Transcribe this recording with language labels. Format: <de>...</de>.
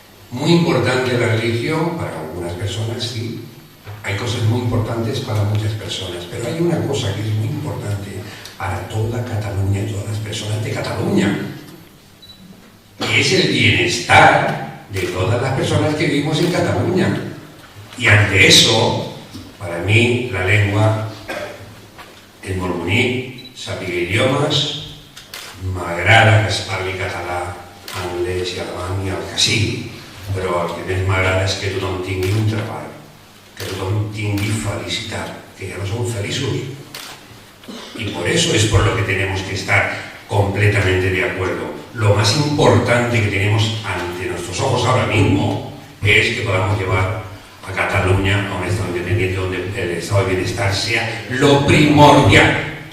<es>Muy importante la religión, para algunas personas sí. Hay cosas muy importantes para muchas personas, pero hay una cosa que es muy importante para toda Cataluña y todas las personas de Cataluña, y es el bienestar de todas las personas que vivimos en Cataluña. Y ante eso, para mí, la lengua,</es> <ca>el molt bonic, saber idiomes, m'agrada que es parli català, anglès i alemany i el que sigui, però el que més m'agrada és que tothom tingui un treball, que tothom tingui felicitat, que ya no son feliços.</ca> <es>Y por eso es por lo que tenemos que estar completamente de acuerdo. Lo más importante que tenemos ante nuestros ojos ahora mismo es que podamos llevar a Cataluña a un estado independiente donde el estado de bienestar sea lo primordial.</es>